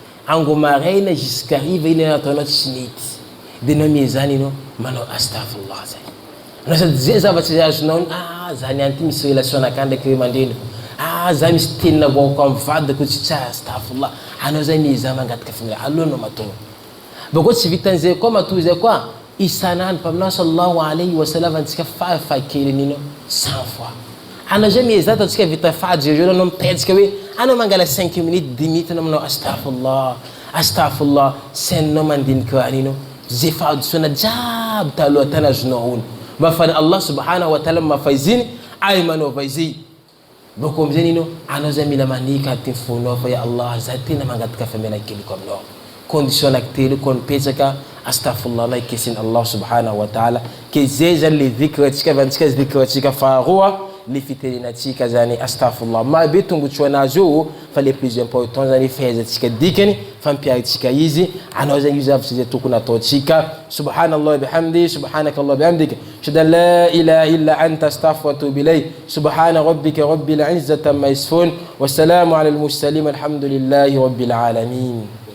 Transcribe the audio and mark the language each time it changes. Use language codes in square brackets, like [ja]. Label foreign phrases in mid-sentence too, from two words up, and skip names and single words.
[mg] Ango maraina jusqu'à hariva iny nataonao tsy nety. Dia anao miezah anao manao astaghfirullah zay. Anao sady zay zavatra zay azonao, ah, zany any ty misy relation anakany ndraiky hoe mandreny. Ah, za misy tenina voako amin'ny vadiko tsy tsara, astaghfirullah. Anao zay miezah mangataka famelana, alohanao matory. Bakeo tsy vitan'izay koa, matory zay koa, isan'andro mpaminao [ar] صلى الله عليه وسلم [mg] antsika farafahakeliny ino, [fr] cent fois. [mg] Anao zay miezah ataontsika vita fady zay, anao mipetsika hoe, anao mangala [fr] cinq minutes, dix minutes, [mg] anao manao [ar] أستغفر الله، أستغفر الله, [mg] sainao mandiniky raha an'ino, zay fahadisoana jiaby taloha tany azonao ony. Mba fa [ar] الله سبحانه وتعالى [mg] mamafa izy iny, ay manaova izy. Bakeo amin'izay ino, anao zay mila manika aty fonao fa [ar] يا الله, [mg] za tena mangataka famelan-keloko aminao. Condition anaky telo koa nipetraka, astaghfirullah, anao ikesin'ny [ar] الله سبحانه وتعالى. [mg] Ke zay zany le dhikra antsika, avy antsika dhikra antsika faharoa, le fitenenantsika zany astaghfirullah. Marobe tombotsoa anazy io, fa [fr] le plus important [mg] zany fahaizantsika dikany, fa mpiaritsika izy, anao zany io zavatra zay tokony ataontsika. [ar] سبحان الله بحمده، سبحانك الله بحمدك. أشهد أن لا إله إلا أنت، أستغفرك وأتوب إليك. سبحان ربك رب العزة عما يصفون. والسلام على المرسلين، والحمد لله رب العالمين.